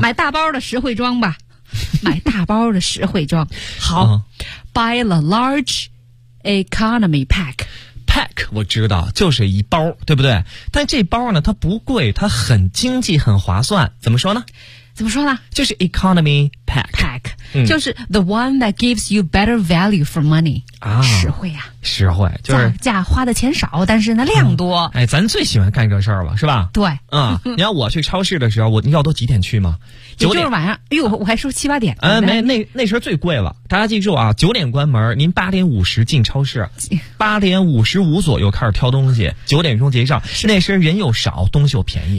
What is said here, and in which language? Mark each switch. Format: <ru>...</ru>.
<zh>买大包的实惠装吧。买大包的实惠装。</zh> <en>好、buy a large economy pack。</en> <zh>pack 我知道，就是一包，对不对？但这包呢，它不贵，它很经济，很划算。怎么说呢？怎么说呢？就是 economy pack。</zh> <en>pack。</en> <zh>就是</zh> <en>the one that gives you better value for money</en> <zh>啊，实惠呀、实惠，就是价花的钱少，但是呢量多、哎，咱最喜欢干这事儿了，是吧？对，你要我去超市的时候，你要都几点去吗？九点晚上，哎呦，我还说七八点，没，那时候最贵了。大家记住啊，9点关门，您8:50进超市，8:55左右开始挑东西，9点结账，那时候人又少，东西又便宜，</zh>